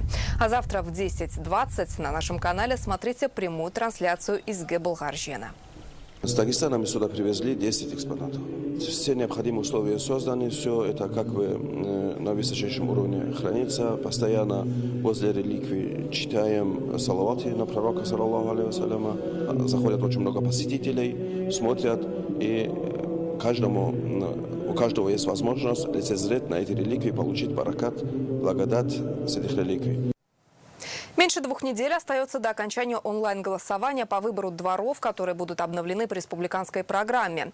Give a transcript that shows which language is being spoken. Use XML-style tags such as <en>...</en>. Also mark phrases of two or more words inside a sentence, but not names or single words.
<ru>А завтра в 10:20 на нашем канале смотрите прямую трансляцию изге Болгарщины. С Дагестана мы сюда привезли 10 экспонатов. Все необходимые условия созданы, все это как бы на высочайшем уровне хранится. Постоянно возле реликвий читаем салаваты на пророка,</ru> <ar>صلى الله عليه وسلم.</ar> <ru>Заходят очень много посетителей, смотрят, и у каждого есть возможность лицезреть на эти реликвии, получить баракат, благодать с этих реликвий. Меньше 2 недель остается до окончания онлайн-голосования по выбору дворов, которые будут обновлены по республиканской программе.</ru>